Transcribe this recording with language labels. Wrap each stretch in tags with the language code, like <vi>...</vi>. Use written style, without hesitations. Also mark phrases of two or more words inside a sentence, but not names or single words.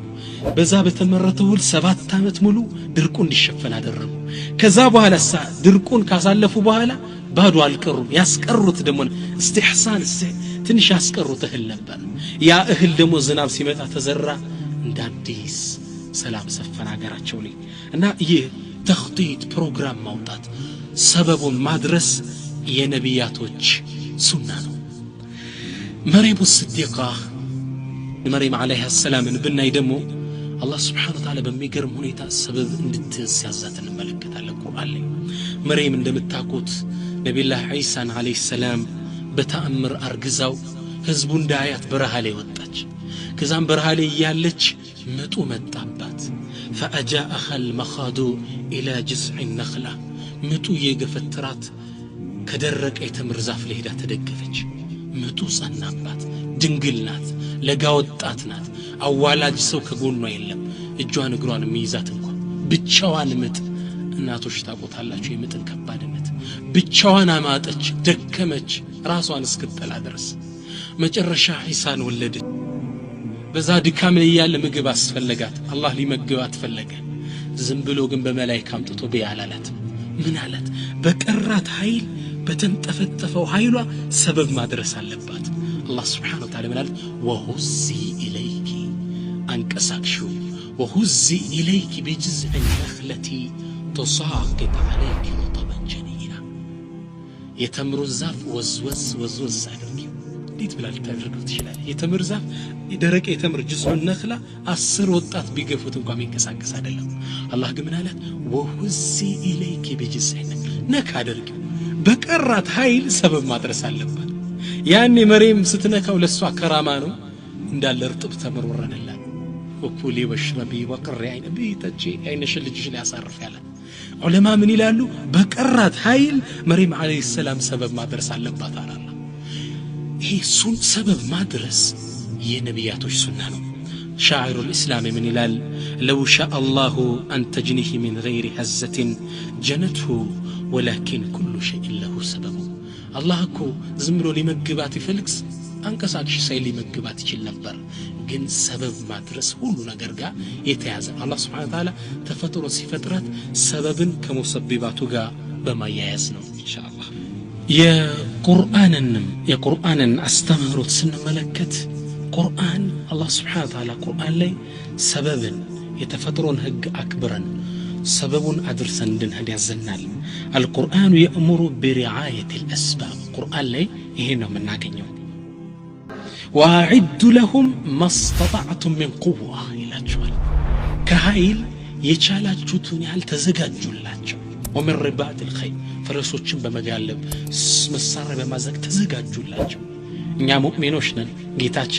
<am>በዛ በተመረተው 7 አመት ሙሉ ድርቁ እንዲሸፈን አደረጉ ከዛ በኋላ ድርቁን ካሳለፉ በኋላ ባዶ አልቀሩም ያስቀሩት ደግሞ استحسان ትንሽ ያስቀሩት እህል ነበር ያ እህል ደግሞ ዝናብ ሲመጣ ተዘራ እንደ አዲስ ሰላም ሰፈነ ሀገራቸው ላይ እና ይህ ተኽጢጥ ፕሮግራም ማውጣት ሰበቡን ማድረስ የነቢያቶች ሱና ነው መርየም الصديقة መርየም</am> <ar>عليها السلام</ar> <am>ብናይ ደግሞ አላህ</am> <ar>سبحانه وتعالى</ar> <am>በሚገርም ሁኔታ ሰበብ እንድትያዛት እንመለከታለን ቁርአን ላይ መርየም እንደምታውቁት ነብዩላህ ዒሳን</am> <ar>عليه السلام</ar> <am>በተአምር አርግዛው ህዝቡ እንዳያት በረሃ ላይ ወጣች ከዛም በረሃ ላይ ያለች ምጡ መጣባት</am> <ar>فأجاءها المخاض إلى جذع النخلة</ar> <am>ምጡ የገፈተራት ከደረቀ የተምር ዛፍ ላይ ሄዳ ተደገፈች ምጡ ጸናባት ድንግል ናት ለጋ ወጣት ናት አዋላጅ ሰው ከጎኗ የለም እጇን እግሯን የሚይዛት እንኳን ብቻዋን ምጥ እናቶች ታቆታላችሁ የምጥን ከባድነት ብቻዋን አማጠች ደከመች ራሷን እስክትጠላ ድረስ መጨረሻ ዒሳን ወለደች በዛ ድካም ላይ ያለ ምግብ አስፈለጋት አላህ ሊመግባት ፈለገ ዝም ብሎ ግን በመላእክት አምጥቶ በያላላት ምን አለት በቀራት ኃይል በተንጠፈጠፈው ኃይሏ ሰበብ ማድረስ አለባት አላህ</am> <ar>سبحانه وتعالى</ar> <am>ማለት</am> <ar>وهزي إليك</ar> <am>አንቀሳቅሽው</am> <ar>وهزي إليك بجذع النخلة تساقط عليك رطبا جنيا</ar> <am>የተምሩን ዛፍ ወዝወዝ አድርጊ እንዴት ብላ ልታደርገው ትችላለህ የተምር ዛፍ ደረቅ የተምር ጅስሙን ነክላ 10 ወጣት ቢገፉት እንኳን የሚንቀሳቀስ አይደለም አላህ ግን ምን አለ</am> <ar>وهزي إليك بجذع</ar> <am>ነካ አድርጊ በቀራት ኃይል ሰበብ ማድረስ አለባት ያኔ መሬም ስትነካው ለሷ ከራማ ነው እንዳለ እርጥብ ተምር ወረደላት</am> <ar>وكلي واشربي وقري عينا</ar> <am>ቢተጂ አይነሽ ልጅሽ ላይ ያሳርፍ ያለ ዑለማ ምን ይላሉ በቀራት ኃይል መሬም</am> <ar>عليه السلام</ar> <am>ሰበብ ማድረስ አለባት አላህ ይሄ ሰበብ ማድረስ የነቢያቶች ሱና ነው شاعر</am> <ar>الإسلام من</ar> <am>ይላል</am> <ar>لو شاء الله أن تجنيه من غير هزة جنته ولكن كل شيء له سبب الله</ar> <am>እኮ ዝም ብሎ ሊመግባት ይፈልክስ አንቀሳቅሽ ሳይል ሊመግባት ይችል ነበር ግን ሰበብ ማድረስ ሁሉ ነገር ጋር የተያዘ አላህ</am> <ar>سبحانه وتعالى</ar> <am>ተፈጥሮ ሲፈጥራት ሰበብን ከሙሰቢባቱ ጋር በማያያዝ ነው ኢንሻአላህ የቁርአንን አስተምህሮት ስንመለከት ቁርአን አላህ</am> <ar>سبحانه وتعالى</ar> <am>ቁርአን ላይ ሰበብን የተፈጥሮን ህግ አክብረን ሰበቡን አድርሰን እንድንሄድ ያዘናል</am> <ar>القرآن يأمر برعاية الأسباب</ar> <am>القرآن ላይ ይሄ ነው የምናገኘው</am> <ar>وأعد لهم ما استطعتم من قوة</ar> <am>ይላችኋል ከኃይል የቻላችሁትን ያህል ተዘጋጁላቸው</am> <ar>ومن رباط الخيل</ar> <am>ፈረሶችን በመጋለብ መሳሪያ በማዘግ ተዘጋጁላቸው እኛ ሙእሚኖች ነን ጌታችን</am>